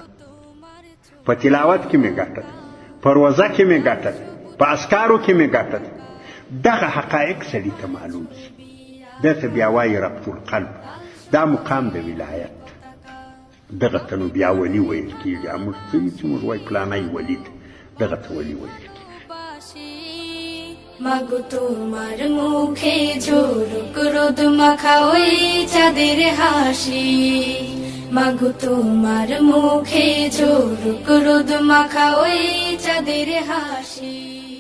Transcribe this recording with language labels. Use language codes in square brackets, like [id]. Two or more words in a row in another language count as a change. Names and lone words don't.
[ps] په تلاوت کې مې ګټه ده په روزه کې مې ګټه ده په اسکارو کې مې ګټه ده دغه حقایق سړي ته معلوم شي ده ته بیا وایي [ar] ربط القلب [ps] دا مقام د ولایت دغه ته نو بیا ولي ویل کېږي موږ څه وي چې موږ وایي پلانی ولي ده دغه ته ولي ویل کېږي [bn] মাগো তোমার মুখে ঝলক রোদ মাখা ওই চাঁদের হাসি মাগো তোমার মুখে ঝলক রোদ মাখা ওই চাঁদের হাসি